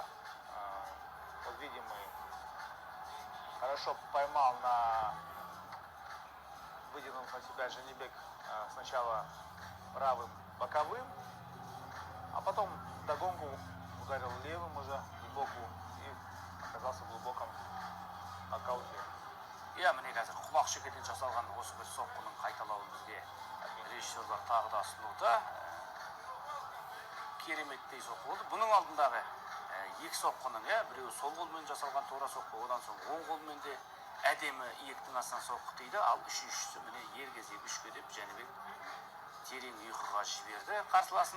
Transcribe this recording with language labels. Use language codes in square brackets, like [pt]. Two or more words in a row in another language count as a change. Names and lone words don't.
[ru] Вот видим, мы хорошо поймал выдвинув на себя Жанибек сначала правым боковым, а потом вдогонку ударил левым уже сбоку и оказался в глубоком нокауте. [kk] Иә, міне қазір құлақ шекеден жасалған осы бір соққының қайталауын бізге режиссерлар тағы да ұсынуда. Кереметтей соққы болды. Бұның алдындағы екі соққының, біреуі сол қолмен жасалған тура соққы, одан соң оң қолмен де әдемі иектің астынан соққы тиді, ал үшіншісі міне ер кезек үшке деп Жәнібек терең ұйқыға жіберді қарсыласын.